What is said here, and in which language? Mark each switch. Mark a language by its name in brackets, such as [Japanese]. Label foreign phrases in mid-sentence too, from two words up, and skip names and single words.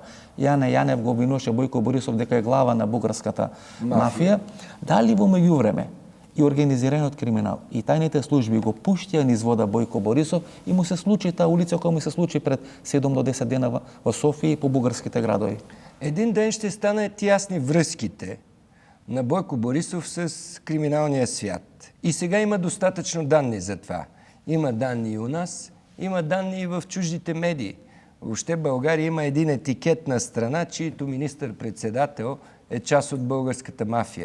[Macedonian] Јане Јанев го обвинуваше Бојко Борисов дека е глава на бугарската мафија. Дали во меѓувреме и организираниот криминал и тајните служби го пуштија низ вода Бојко Борисов и му се случи таа улица која му се случи пред 7 до 10 дена во Софија и по бугарските градови? [Bulgarian] Един ден ще станат ясни връзките на Бойко Борисов с криминалния свят. И сега има достатъчно данни за това. Има данни и у нас, има данни и в чуждите медии. Въобще България има един етикет на страна, чието министър-председател е част от българската мафия.